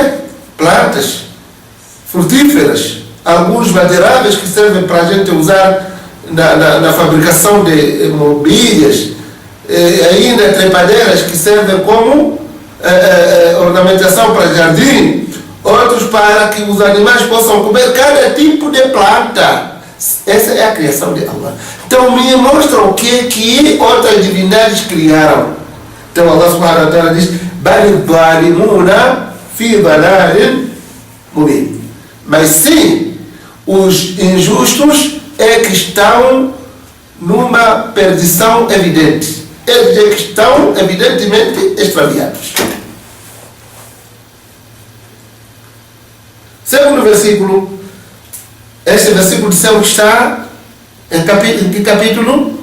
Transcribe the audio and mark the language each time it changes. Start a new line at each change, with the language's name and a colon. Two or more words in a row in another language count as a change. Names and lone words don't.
Portuguese: Plantas frutíferas, alguns madeiráveis que servem para a gente usar na fabricação de mobílias, ainda trepadeiras que servem como ornamentação para jardim, outros para que os animais possam comer cada tipo de planta. Essa é a criação de Allah. Então me mostra o que outras divindades criaram. Então Allah
Arabic: سبحانه وتعالى
Portuguese: diz:
Arabic: "بل الظالمون في ضلال مبين."
Portuguese: Mas sim, os injustos é que estão numa perdição evidente. Eles é que estão evidentemente extraviados. Segundo versículo, este versículo dissemos que está em que capítulo?